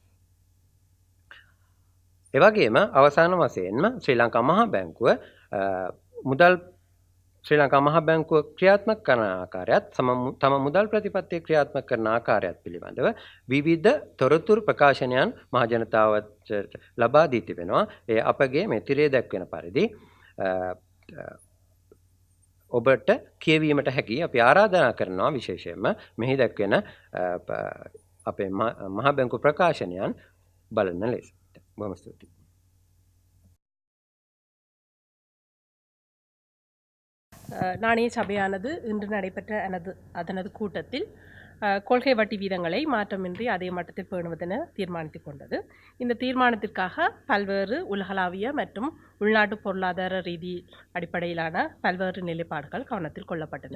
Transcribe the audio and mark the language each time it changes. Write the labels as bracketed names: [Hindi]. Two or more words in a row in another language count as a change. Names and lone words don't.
[Sinhala] එවැගේම අවසාන වශයෙන්ම ශ්‍රී ලංකා මහා බැංකුව ශ්‍රී ලංකා මහා බැංකුව ක්‍රියාත්මක කරන ආකාරයත් තම මුදල් ප්‍රතිපත්තිය ක්‍රියාත්මක කරන ආකාරයත් පිළිබඳව විවිධ තොරතුරු ප්‍රකාශනයන් මහ ජනතාවට ලබා දී තිබෙනවා. ඒ අපගේ මේ තිරේ දැක්වෙන පරිදි ඔබට කියවීමට හැකි අපි ආරාධනා කරනවා. විශේෂයෙන්ම මෙහි දැක්වෙන අපේ මහා බැංකුව ප්‍රකාශනයන් බලන ලෙස. බොහොම ස්තුතියි. [Tamil] நாணய சபையானது இன்று நடைபெற்ற அதனது கூட்டத்தில் கொள்கை வட்டி வீதங்களை மாற்றமின்றி அதே மட்டத்தில் பேணுவதென தீர்மானித்துக் கொண்டது. இந்த தீர்மானத்திற்காக பல்வேறு உலகளாவிய மற்றும் உள்நாட்டு பொருளாதார ரீதி அடிப்படையிலான பல்வேறு நிலைப்பாடுகள் கவனத்தில் கொள்ளப்பட்டன.